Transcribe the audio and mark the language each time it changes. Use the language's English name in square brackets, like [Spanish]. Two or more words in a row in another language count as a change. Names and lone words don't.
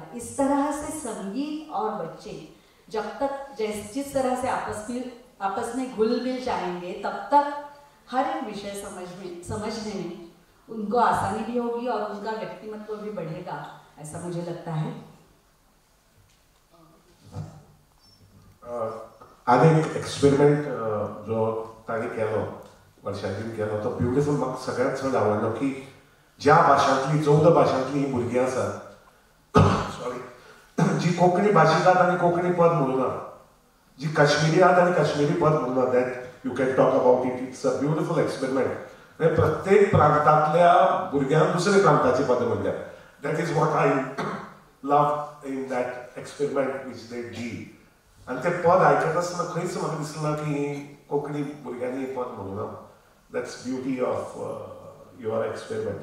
[Hindi] इस तरह से संगीत और बच्चे जब तक जिस तरह से आपस में घुल मिल जाएंगे, तब तक हर एक विषय समझने में उनको आसानी भी होगी और उनका व्यक्तिमत्व भी बढ़ेगा, ऐसा मुझे लगता है। [Konkani] आनी एक एक्सपेरिमेंट जो ताणी केलो, वर्षांतून केलो, तो ब्युटिफूल म्हाका सगळ्यांत चड आवडलो की ज्या भाशांतली 14 भाशांतली ही भुरगीं आसात, सॉरी, जी कोंकणी भाशिकात आनी कोंकणी पद म्हणूना, जी काश्मीरी आहात आनी काश्मीरी पद म्हणूना, [English] That you can talk about it. It's a beautiful experiment. [Konkani] प्रत्येक प्रांतांतल्या भुरग्यांक दुसरे प्रांताची पद म्हणल्यार, [English] that is what I love in that experiment which they did. [Konkani] आनी ते पद आयकत आसतना खंयच म्हाका दिसना की कोंकणी भुरग्यांनी पद म्हणूना. [English] That's beauty of your experiment.